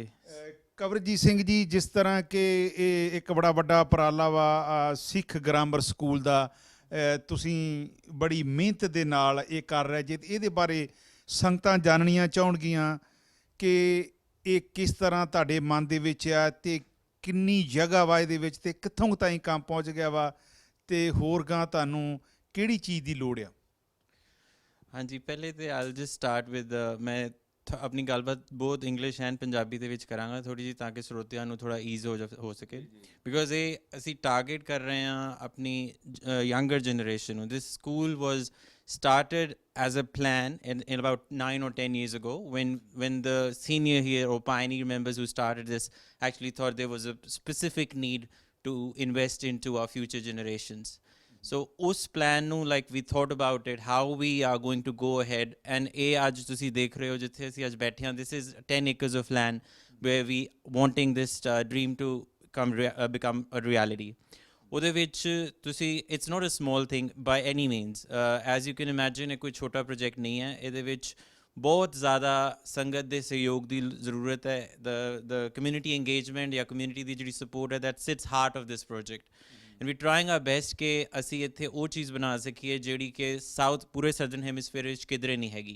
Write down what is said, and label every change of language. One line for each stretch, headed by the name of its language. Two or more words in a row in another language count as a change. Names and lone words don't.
Punjabi: ਕਵਰਜੀਤ ਸਿੰਘ ਜੀ, ਜਿਸ ਤਰ੍ਹਾਂ ਕਿ ਇਹ ਇੱਕ ਬੜਾ ਵੱਡਾ ਉਪਰਾਲਾ ਵਾ ਸਿੱਖ ਗ੍ਰਾਮਰ ਸਕੂਲ ਦਾ, ਤੁਸੀਂ ਬੜੀ ਮਿਹਨਤ ਦੇ ਨਾਲ ਇਹ ਕਰ ਰਹੇ ਜੇ, ਇਹਦੇ ਬਾਰੇ ਸੰਗਤਾਂ ਜਾਣਨੀਆਂ ਚਾਹੁਣਗੀਆਂ ਕਿ ਇਹ ਕਿਸ ਤਰ੍ਹਾਂ ਤੁਹਾਡੇ ਮਨ ਦੇ ਵਿੱਚ ਆ, ਅਤੇ ਕਿੰਨੀ ਜਗ੍ਹਾ ਵਾ ਇਹਦੇ ਵਿੱਚ, ਅਤੇ ਕਿੱਥੋਂ ਤਾਈਂ ਕੰਮ ਪਹੁੰਚ ਗਿਆ ਵਾ, ਅਤੇ ਹੋਰ ਗਾਂ ਤੁਹਾਨੂੰ ਕਿਹੜੀ ਚੀਜ਼ ਦੀ ਲੋੜ ਆ? ਹਾਂਜੀ, ਪਹਿਲੇ ਤਾਂ
English: I'll just start with,
Punjabi: ਮੈਂ ਆਪਣੀ ਗੱਲਬਾਤ ਬਹੁਤ
English: English and Punjabi
Punjabi: ਦੇ ਵਿੱਚ ਕਰਾਂਗਾ ਥੋੜ੍ਹੀ ਜਿਹੀ, ਤਾਂ ਕਿ ਸਰੋਤਿਆਂ ਨੂੰ ਥੋੜ੍ਹਾ ਈਜ਼ ਹੋ ਸਕੇ। ਬਿਕੋਜ਼ ਇਹ ਅਸੀਂ ਟਾਰਗੇਟ ਕਰ ਰਹੇ ਹਾਂ ਆਪਣੀ
English: younger generation
Punjabi: ਨੂੰ।
English: this school was started as a plan in about 9 or 10 years ago, when the senior here or pioneer members who started this actually thought there was a specific need to invest into our future generations. So
Punjabi: us plan nu,
English: like, we thought about it, how we are going to go ahead, and
Punjabi: ਅੱਜ ਤੁਸੀਂ ਦੇਖ ਰਹੇ ਹੋ ਜਿੱਥੇ ਅਸੀਂ ਅੱਜ ਬੈਠੇ ਹਾਂ,
English: this is 10 acres of land where we wanting this dream to become a reality.
Punjabi: ਉਹਦੇ ਵਿੱਚ ਤੁਸੀਂ,
English: it's not a small thing by any means, as you can imagine,
Punjabi: ਇਹ ਕੋਈ ਛੋਟਾ ਪ੍ਰੋਜੈਕਟ ਨਹੀਂ ਹੈ। ਇਹਦੇ ਵਿੱਚ ਬਹੁਤ ਜ਼ਿਆਦਾ ਸੰਗਤ ਦੇ ਸਹਿਯੋਗ ਦੀ ਜ਼ਰੂਰਤ ਹੈ।
English: the community engagement
Punjabi: ਜਾਂ ਕਮਿਊਨਿਟੀ ਦੀ ਜਿਹੜੀ ਸਪੋਰਟ ਹੈ,
English: that sits heart of this project, and we trying our best
Punjabi: ਕਿ ਅਸੀਂ ਇੱਥੇ ਉਹ ਚੀਜ਼ ਬਣਾ ਸਕੀਏ ਜਿਹੜੀ ਕਿ ਸਾਊਥ ਪੂਰੇ
English: southern hemisphere
Punjabi: ਵਿੱਚ ਕਿਧਰੇ ਨਹੀਂ ਹੈਗੀ।